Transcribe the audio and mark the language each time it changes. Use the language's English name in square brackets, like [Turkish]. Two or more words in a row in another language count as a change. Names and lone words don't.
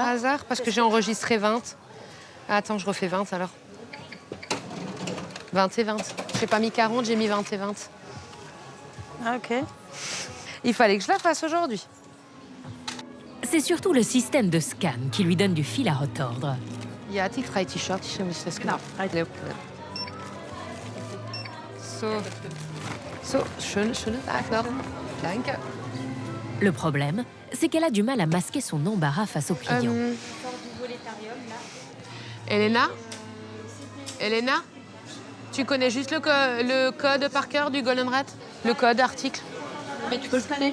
[French] Par hasard, parce que j'ai enregistré 20. Ah, attends, je refais 20 alors. 20 et 20. J'ai pas mis 40, j'ai mis 20 et 20. Ah, ok. Il fallait que je la fasse aujourd'hui. C'est surtout le système de scan qui lui donne du fil à retordre. [German] Ja, die 3 T-Shirt, ich muss das genau. So, schöne Tag noch. Danke. [French] Le problème, c'est qu'elle a du mal à masquer son embarras face aux clients. Elena? Elena? Tu connais juste le code par cœur du Golden Rat? Le code article? Mais tu peux le scanner.